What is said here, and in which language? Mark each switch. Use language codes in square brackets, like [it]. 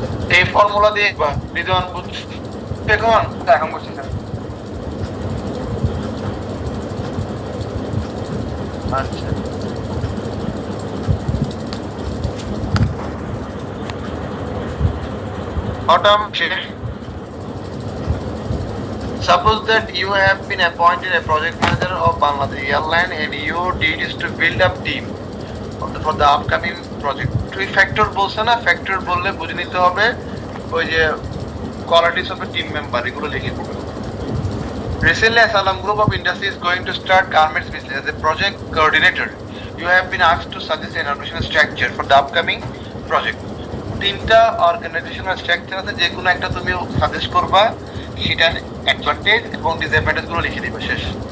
[bn] এই ফর্মুলা দিয়ে একবার বিদ্যমান বুঝছি এখন। এখন বলছি স্যার আচ্ছা, automation. [en] Suppose that you have been appointed a project manager of Bangladesh Airline and your duty is to build up team for the upcoming project. [bn] তুই ফ্যাক্টর বলছে না, ফ্যাক্টর বললে বুঝে নিতে হবে ওই যে [en] qualities of a team member, [bn] এগুলো লিখে দিতে হবে। [en] Recently, Asalam Group of Industry is going to start garments business. As a project coordinator, you have been asked to suggest an organizational structure for the upcoming project. [bn] তিনটা organisational structure আছে, যে কোনো একটা তুমি সাজেস্ট করবা, সেটার advantage এবং disadvantage গুলো লিখে দিবা, শেষ।